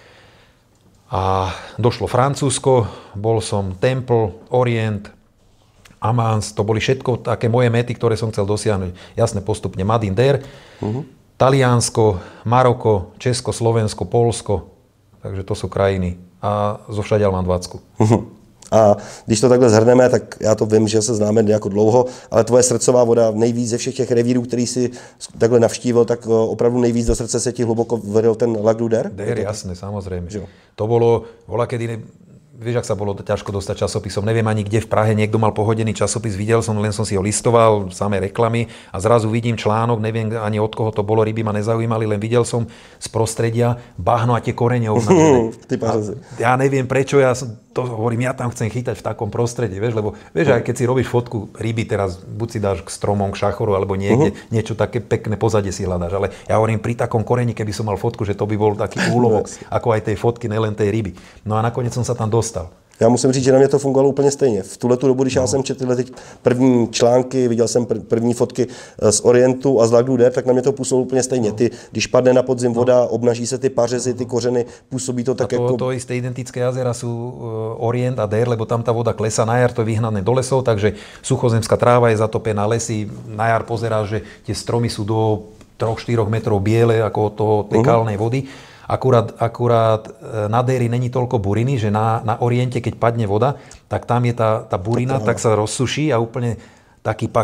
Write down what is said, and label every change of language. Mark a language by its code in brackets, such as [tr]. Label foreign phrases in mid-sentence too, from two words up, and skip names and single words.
[sk] A došlo Francúzsko, bol som Temple, Orient, Amans, to boli všetko také moje mety, ktoré som chcel dosiahnuť. Jasne postupne Madinter, Taliansko, Maroko, Česko, Slovensko, Polsko, takže to sú krajiny. A zo všadiaľ mám 20. [cs] A když to takhle zhrneme, tak já to vím, že se známe jako dlouho, ale tvoje srdcová voda nejvíc ze všech těch revírů, který si takhle navštívil, tak opravdu nejvíc do srdce se ti hluboko vedel ten Lac du Der? Der, [sk] jasné, samozrejme. To bolo, kedy vieš, ak sa bolo ťažko dostať časopisom. Neviem ani kde v Prahe niekto mal pohodený časopis, videl som, len som si ho listoval, samé reklamy a zrazu vidím článok, neviem ani od koho to bolo, ryby ma nezaujímali, len videl som z prostredia bahno a tie korene obnažené. Ja neviem prečo, ja hovorím, ja tam chcem chytať v takom prostredí, vieš, lebo vieš, aj keď si robíš fotku ryby, teraz buď si dáš k stromom, k šachoru, alebo niekde niečo také pekné pozadie si hľadáš, ale ja hovorím, pri takom koreni, keby som mal fotku, že to by bol taký úlovok, ako aj tej fotky, nelen tej ryby. No a nakoniec som sa tam dostal. [cs] Já musím říct, že na mě to fungovalo úplně stejně. V tuhletu dobu, když já jsem četl teď první články, viděl jsem první fotky z Orientu a z Lac du Der, tak na mě to působilo úplně stejně. Když padne na podzim voda, obnaží se ty pařezy, ty kořeny, působí to tak jako... [sk] To isté identické jazera sú Orient a Der, lebo tam tá voda klesá, na jar to je vyhnané do lesov, takže suchozemská tráva je zatopená, lesy, na jar pozeráš, že tie stromy sú do 3-4 metrov biele ako od toho tej kalnej vody. Akurát na déri není toľko buriny, že na oriente, keď padne voda, tak tam je tá burina, tak sa rozsuší a úplne taký pach.